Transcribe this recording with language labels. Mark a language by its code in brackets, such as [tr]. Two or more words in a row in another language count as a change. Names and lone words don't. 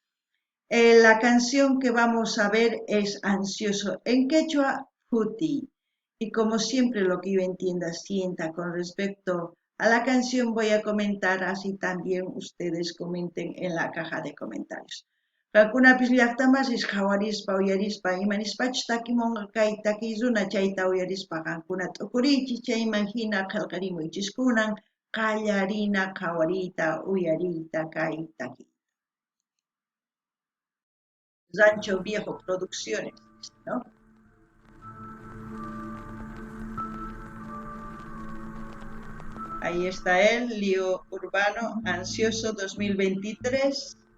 [es] La canción que vamos a ver es Ansioso en quechua, Juti. Y como siempre lo que yo entienda, sienta con respecto a la canción voy a comentar, así también ustedes comenten en la caja de comentarios. [qu] Kalkunapis llaqtamasis qhawarispa uyarispa imanispachus takimunqa kay takiy runa chayta uyarispa qankuna t'ukuriychis chayman hina qillqarimuychis kunan qallarina qhawariyta uyariyta kay takiy. [es] Rancho Viejo Producciones, ¿no? Ahí está él, Leo Urbano, Ansioso 2023.